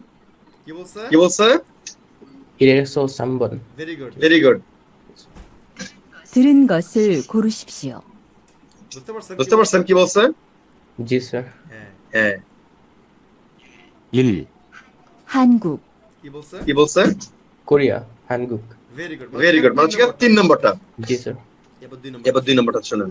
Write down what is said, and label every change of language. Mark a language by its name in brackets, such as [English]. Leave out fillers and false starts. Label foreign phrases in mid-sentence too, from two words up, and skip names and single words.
[Bangla] কি বলছে? কি বলছে? [Korean] 1에서 3번। [English] very good, very good. [Korean] 들은 것을 고르십시오. [Bangla] বুঝতে পারছেন কি বলছে? জি স্যার। হ্যাঁ। হ্যাঁ। 1, [Korean] 한국 [Bangla] কি বলছে? কি বলছে? কোরিয়া। হানগুক। [English] very good, very good, [Bangla] মানে হচ্ছে 3 নম্বরটা। জি স্যার। এবার 2 নম্বরটা শুনুন।